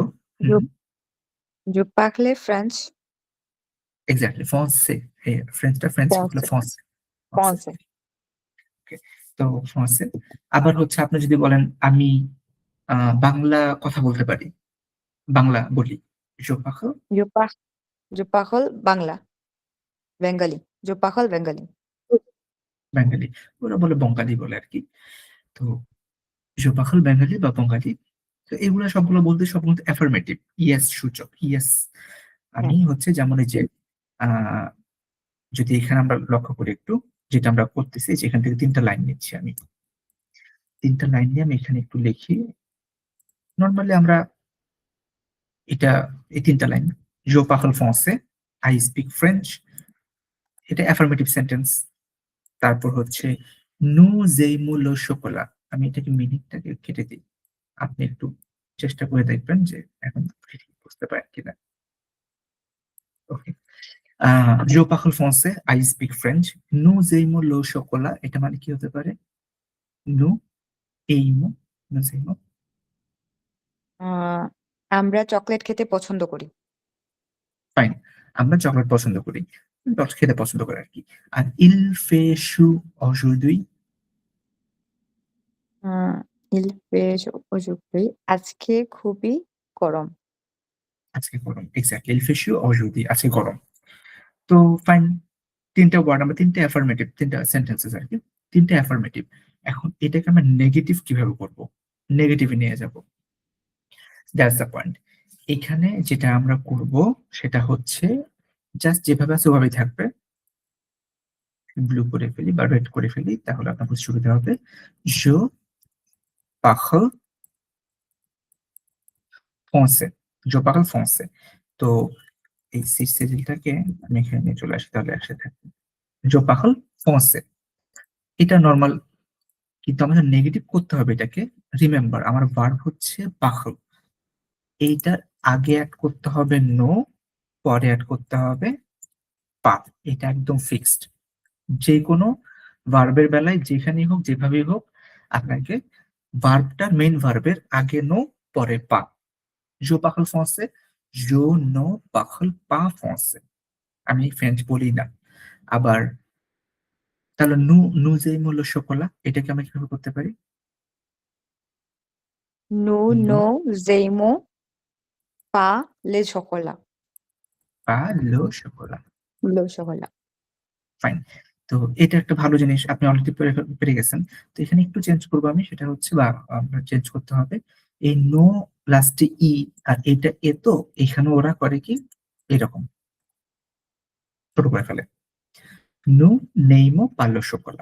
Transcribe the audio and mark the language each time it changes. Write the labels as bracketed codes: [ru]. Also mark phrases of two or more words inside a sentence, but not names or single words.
[fr] Je, je parle French, [bn] এক্স্যাক্টলি ফ্রান্সে, ফ্রেঞ্চটা ফ্রেঞ্চ হলো [fr] français, français, français. français, [bn] Okay, তো ফ্রান্সে। আবার হচ্ছে আপনি যদি বলেন আমি বাংলা কথা বলতে পারি, বাংলা বলি, [fr] je parle je parle, je parle Bangla, Bengali, je parle Bengali. [bn] বেঙ্গলি, ওরা বলে বঙ্গালী বলে আর কি। তো [fr] je parle [bn] বেঙ্গলি বা বঙ্গালী, তো এগুলো সবগুলো বলতে সব কিন্তু অ্যাফার্মেটিভ, ইয়েস সূচক, ইয়েস। আমি হ্যাঁ, হচ্ছে যেমন এই যে আহ যদি এখানে আমরা লক্ষ্য করি একটু, যেটা আমরা করতেছি যেখান থেকে 3টা লাইন নিচ্ছি আমি, 3টা লাইন নিয়ে আমি এখানে একটু লিখি। নর্মালি আমরা এটা, এই 3টা লাইন, [fr] je parle français, [en] I speak French, [bn] এটা [en] affirmative sentence. [bn] তারপর হচ্ছে [fr] nous aimons le chocolat, [bn] আমি এটাকে মিনিংটাকে কেটে দিই, আপনি একটু চেষ্টা করে দেখবেন যে এখন ঠিক বুঝতে পারেন কিনা। ওকে, [fr] je parle français, [en] I speak French, [fr] nous aimons le chocolat, [bn] এটা মানে কি হতে পারে? [fr] nous aimons, nous aimons, [bn] আহ, আমরা চকলেট খেতে পছন্দ করি। ফাইন, আমরা চকলেট পছন্দ করি, চকলেট খেতে পছন্দ করি আর কি। [fr] আর il fait chaud aujourd'hui, আহ, il fait aujourd'hui, [bn] আজকে খুবই গরম। আজকে গরম, [fr] এক্স্যাক্টলি il fait chaud aujourd'hui, [bn] আজকে গরম। তো ফাইন, 3টা ওয়ার্ড, আমরা 3টা অ্যাফার্মেটিভ, 3টা সেন্টেন্সেস আর কি, 3টা অ্যাফার্মেটিভ। এখন এটাকে আমরা নেগেটিভ কিভাবে করব? নেগেটিভে নিয়ে যাব, [en] that's the point. [bn] এখানে যেটা আমরা করব সেটা হচ্ছে জাস্ট যেভাবে আছে ওভাবেই থাকবে, ব্লু করে ফেলি বা রেড করে ফেলি, তাহলে আপনার বুঝতে সুবিধা হবে। [fr] je parle français, je parle français। [bn] তো এই সিরিজটাকে আমি এখানে নিয়ে চলে আসি, তাহলে একসাথে থাকবে [fr] je parle français, [bn] এটা নর্মাল। কিন্তু আমাদের নেগেটিভ করতে হবে এটাকে। রিমেম্বার, আমার ভার্ব হচ্ছে পাখল, এইটার আগে অ্যাড করতে হবে নো, পরে অ্যাড করতে হবে পা, এটা একদম ফিক্সড। যে কোনো ভার্বের বেলায় যেখানেই হোক যেভাবেই হোক, আপনাকে ভার্বটার [en] main verb [bn] আগে নো, পরে পা। [fr] je parle français, je ne parle pas français, [bn] আমি ফ্রেঞ্চ বলি না। আবার তাহলে [fr] nous, nous aimons le chocolat, [bn] এটাকে আমরা কিভাবে করতে পারি? [fr] Nous নু n'aimons pas le chocolat, pas le chocolat, le chocolat. [bn] ফাইন। তো এটা একটা ভালো জিনিস, আপনি অলরেডি পেরে গেছেন। তো এখানে একটু চেঞ্জ করবো আমি, সেটা হচ্ছে বা আমরা চেঞ্জ করতে হবে এই নো লাস্টে ই, আর এটা এ, তো এখানে ওরা করে কি এরকম ছোট করে ফেলে, [fr] nous n'aimons pas le chocolat.